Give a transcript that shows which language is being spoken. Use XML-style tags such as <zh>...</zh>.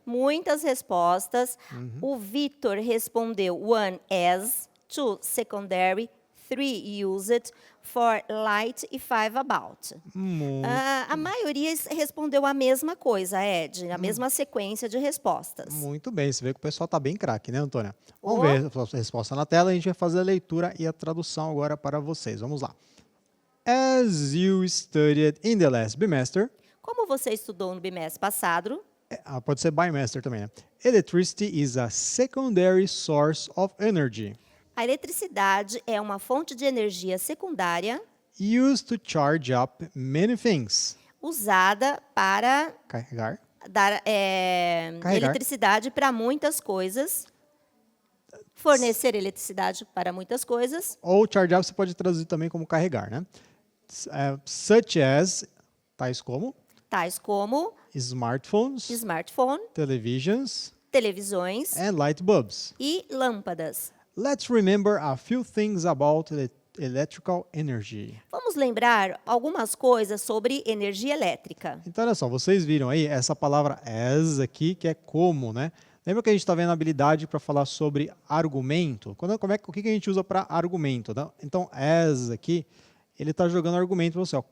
<pt>Muitas respostas. O Vitor respondeu 1 as, 2 secondary, 3 used, 4 light e 5 about. A maioria respondeu a mesma coisa, Ed, a mesma sequência de respostas. Muito bem, você vê que o pessoal está bem craque, né, Antônia? Vamos ver a resposta na tela, a gente vai fazer a leitura e a tradução agora para vocês. Vamos lá.</pt> <en>As you studied in the last bimester,</en> <pt>Como você estudou no bimestre passado, pode ser bimester também, né?</pt> <en>Electricity is a secondary source of energy</en> <pt>a eletricidade é uma fonte de energia secundária</pt> <en>used to charge up many things.</en> <pt>usada para Carregar. dar eletricidade para muitas coisas, fornecer eletricidade para muitas coisas. Ou charge up você pode traduzir também como carregar, né?</pt> <en>Such as,</en> <pt>tais como</pt> <en>smartphones, televisions,</en> <pt>televisões</pt> <en>and light bulbs.</en> <pt>e lâmpadas.</pt> <en>Let's remember a few things about electrical energy.</en> <pt>Vamos lembrar algumas coisas sobre energia elétrica. Então, olha só, vocês viram aí essa palavra as aqui, que é como, né? Lembra que a gente está vendo a habilidade para falar sobre argumento? O que a gente usa para argumento? Tá? Então, as aqui, ele está jogando argumento para você. Ó.</pt>